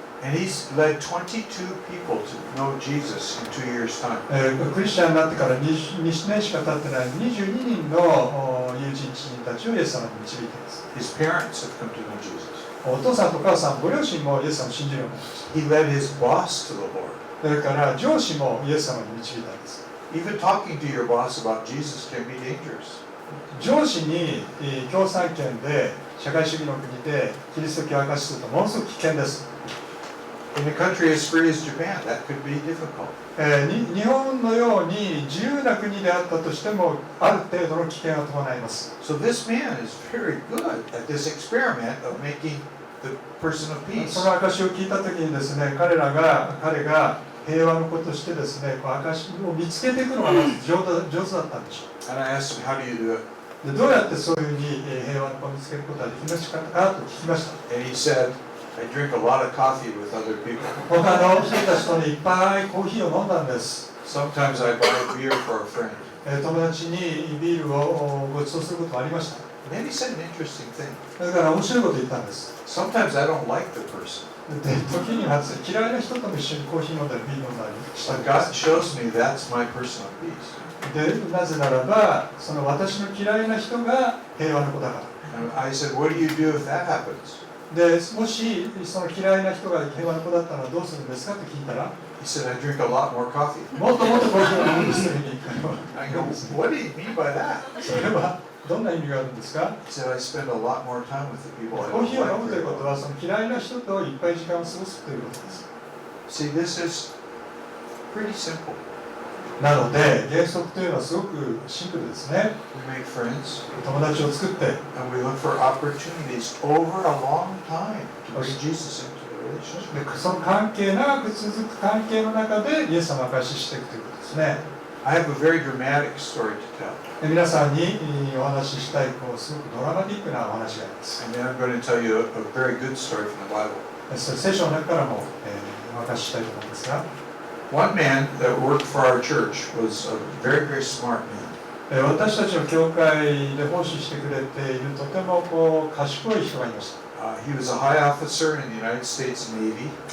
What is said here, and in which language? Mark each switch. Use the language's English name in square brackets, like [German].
[English] And he's led 22 people to know Jesus in 2 years' time. [Japanese] クリスチャンになってから2年しか経ってない22人の友人知人たちをイエス様に導いています。 [English] His parents have come to know Jesus. [Japanese] お父さんとお母さん、ご両親もイエス様を信じるようになりました。 [English] He led his boss to the Lord. [Japanese] それから上司もイエス様に導いたんです。 [English] Even talking to your boss about Jesus can be dangerous. [Japanese] 上司に共産圏で社会主義の国でキリスト教を明かしするとものすごく危険です。 [English] In a country as free as Japan, that could be difficult. [Japanese] 日本のように自由な国であったとしてもある程度の危険が伴います。 [English] So this man is very good at this experiment of making the person of peace. [Japanese] その証を聞いたときにですね、彼が平和の子としてですね、証を見つけていくのがまず上手だったんでしょう。 [English] And I asked him, how do you do it? [Japanese] でどうやってそういうふうに平和の子を見つけることができましたかと聞きました。 [English] And he said, I drink a lot of coffee with other people. [Japanese] 他の人たちとね、いっぱいコーヒーを飲んだんです。 [English] Sometimes I buy beer for a friend. [Japanese] 友達にビールをご馳走することもありました。 [English] And then he said an interesting thing. [Japanese] だから面白いこと言ったんです。 [English] Sometimes I don't like the person. [Japanese] で時には嫌いな人とも一緒にコーヒー飲んだりビール飲んだりしたり [English] But God shows me that's my person of peace. [Japanese] でなぜならばその私の嫌いな人が平和の子だから [English] And I said, what do you do if that happens? [Japanese] でもしその嫌いな人が平和の子だったらどうするんですかと聞いたら [English] He said, I drink a lot more coffee. [Japanese] もっともっとコーヒーを飲むんですよ [English] I go, what do you mean by that? [Japanese] それはどんな意味があるんですか [English] He said, I spend a lot more time with the people I [Japanese] コー [English] don't [Japanese] ヒーを飲む [English] like [Japanese] という [English] very [Japanese] ことは [English] well. [Japanese] その嫌いな人といっぱい時間を過ごすということです [English] See, this is pretty simple. [Japanese] なので原則というのはすごくシンプルですね [English] We make friends [Japanese] 友達を作って [English] and we look for opportunities over a long time to bring Jesus into the relationship. [Japanese] でその関係長く続く関係の中でイエス様を証ししていくということですね [English] I have a very dramatic story to tell. [Japanese] で皆さんにお話ししたいすごくドラマティックなお話があります [English] And then I'm going to tell you a very good story from the Bible. [Japanese] それ聖書の中からも、お話ししたいと思うんですが [English] One man that worked for our church was a very, very smart man. [Japanese] 私たちの教会で奉仕してくれているとても賢い人がいました [English] He was a high officer in the United States Navy.